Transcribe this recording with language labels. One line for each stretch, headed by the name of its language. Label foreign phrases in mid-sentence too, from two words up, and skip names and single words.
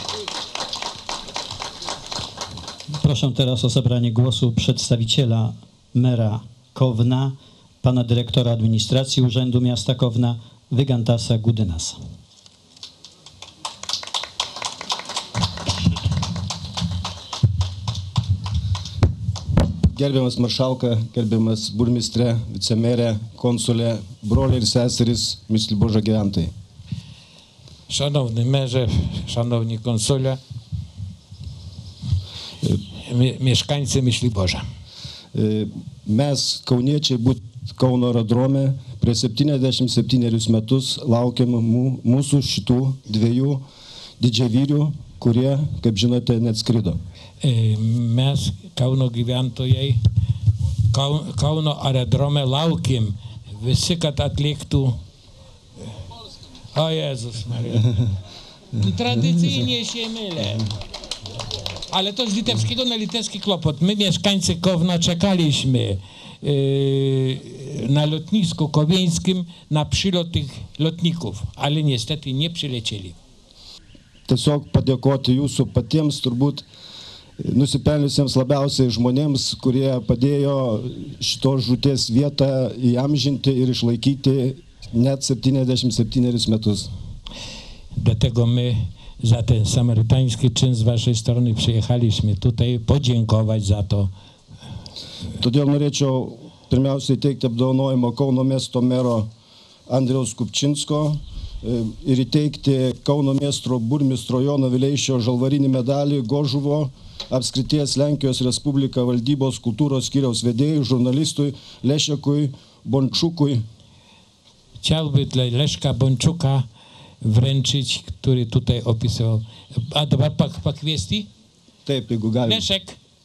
Polish: Proszę teraz o zabranie głosu przedstawiciela mera Kowna, pana dyrektora administracji Urzędu Miasta Kowna, Wygantasa Gudynasa.
Lithuanian: Gerbiamas maršalka, gerbiamas burmistre, vicemerė, konsulė, broliai ir seserys, Myśliborza gyventojai.
Polish: Szanowny merze, szanowni konsule, mieszkańcy Myśliborza.
Lithuanian: Mes, kauniečiai, būt Kauno aerodrome, prieš 77 metus laukiam mūsų šitų dviejų didžiavyrių, kurie, kaip žinote, net skrido. Mes, Kauno gyventojai, Kauno aerodrome laukim visi, kad atliktų.
Polish: O Jezus Maria. Tradycyjnie się mylę. Ale to z litewskiego na litewski kłopot. My, mieszkańcy Kowna, czekaliśmy na lotnisku kowieńskim na przylot tych lotników, ale niestety nie przylecieli.
Lithuanian: Tiesiog padėkoti jūsų patiems, turbūt nusipelniusiems labiausiai žmonėms, kurie padėjo šitos žūties vietą įamžinti ir išlaikyti net 77 metus.
Polish: Dlatego my za ten samarytański czyn z waszej strony przyjechaliśmy tutaj podziękować za to.
Lithuanian: Todėl norėčiau pirmiausiai teikti apdovanojimą Kauno miesto mero Andriaus Kupčinsko ir įteikti Kauno miesto burmistro Jono Vileišio žalvarinį medalį Gožuvo apskrities Lenkijos Respublika valdybos kultūros skyriaus vedėjui, žurnalistui Leszekui Bonczukui.
Polish: Chciałby dla Leszka Bonczuka wręczyć, który tutaj opisywał.
Lithuanian: A dabar pakviesti? Taip, jeigu galima. Leszek.